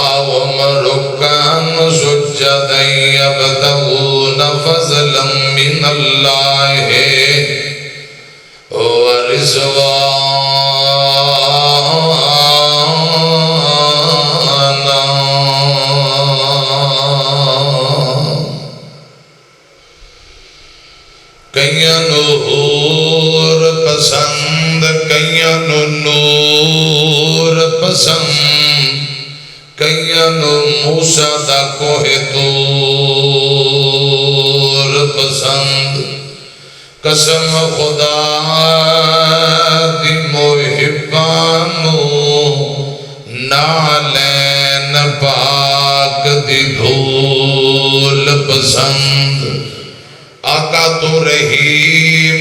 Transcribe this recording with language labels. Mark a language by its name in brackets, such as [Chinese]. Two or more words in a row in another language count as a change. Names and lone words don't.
[Arabic] وهم ركعا سجدا يبتغون فضلا من الله [Punjabi] ورضوانا کئیاں نو حور پسند کئیاں نو نور پسند کئیاں نو موسیٰ دا کوہ طور پسند قسم خدا دی محبانو نالین پاک دی دھول پسند آقا تو رحیم